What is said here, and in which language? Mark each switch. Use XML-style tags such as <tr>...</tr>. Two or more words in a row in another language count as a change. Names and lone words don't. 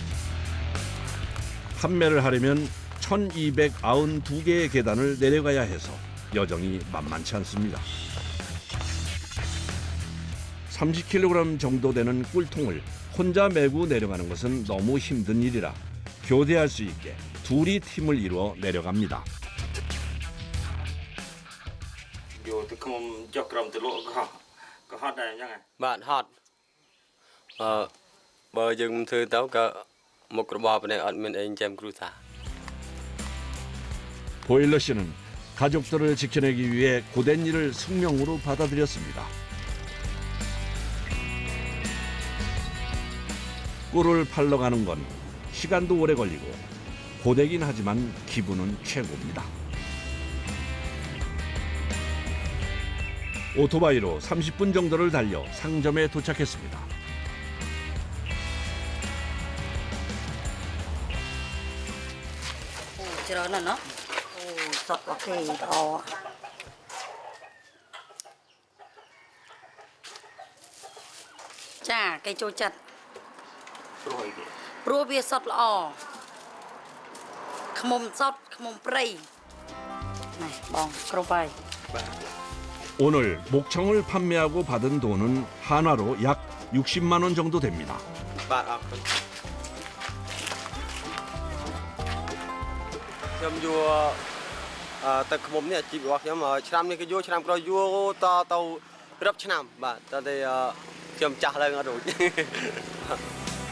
<ko>판매를 하려면 1292개의 계단을 내려가야 해서 여정이 만만치 않습니다. 30kg 정도 되는 꿀통을 혼자 메고 내려가는 것은 너무 힘든 일이라 교대할 수 있게 둘이 팀을 이루어 내려갑니다.</ko> <km>បាទហត់បើយើងធ្វើទៅក៏មុខរបរនេះអត់មានអីចាំគ្រួសារ</km> <ko>보일러 씨는 가족들을 지켜내기 위해 고된 일을 숙명으로 받아들였습니다. 꿀을 팔러 가는 건 시간도 오래 걸리고 고되긴 하지만 기분은 최고입니다. 오토바이로 30분 정도를 달려 상점에 도착했습니다.</ko> <km>ច្រើនណាស់ណោះអូសុតអូខេល្អចាគេចូលចិត្តព្រោះវាសុតល្អខ្មុំសុតខ្មុំព្រៃណែបងគ្រប់ហើយ</km> <ko>오늘 목청을 판매하고 받은 돈은 한화로 약 60만 원 정도 됩니다.</ko> <km>បាទអរគុណខ្ញុំយកទឹកខ្មុំនេះអាជីពរបស់ខ្ញុំឆ្នាំនេះគឺយកឆ្នាំក្រោយយកតទៅរាប់ឆ្នាំបាទតែខ្ញុំចាស់ឡើងអត់រួច</km>